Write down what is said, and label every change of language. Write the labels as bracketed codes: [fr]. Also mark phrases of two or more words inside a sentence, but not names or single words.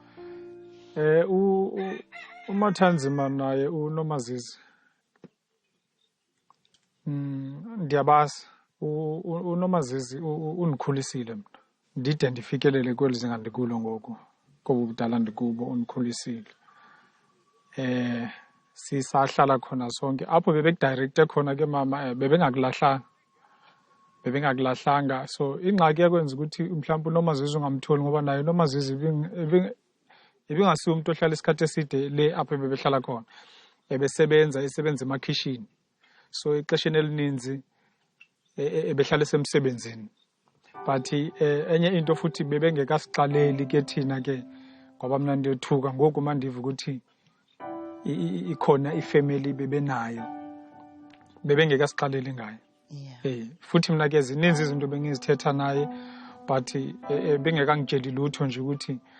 [xh] uMathanzima naye uNomazisi ndiyabazi uNomazisi unikhulisile mina ndide ndifikelele kweli zinga ndikulo ngoku ngoba ubudala ndikubo unikhulisile sisahlala khona sonke apho bebekudirecte khona ke mama bebengakulahlanga so ingxaki yakwenza ukuthi mhlawumbe uNomazisi ungamtholi ngoba naye uNomazisi ibingasiyo umuntu ohlala isikhathi eside le apho bebehlala khona esebenza emakhishini so ixesheni elininzi ebehlala esemsebenzini but enye into futhi bebengekasixaleli ke thina ke ngoba mina ndiyothuka ngoku mandiva ukuthi ikhona ifamily bebenayo bebengekasixaleli ngayo futhi mina ke zininzi izinto bengizithetha naye but bengekangitsheli lutho nje ukuthi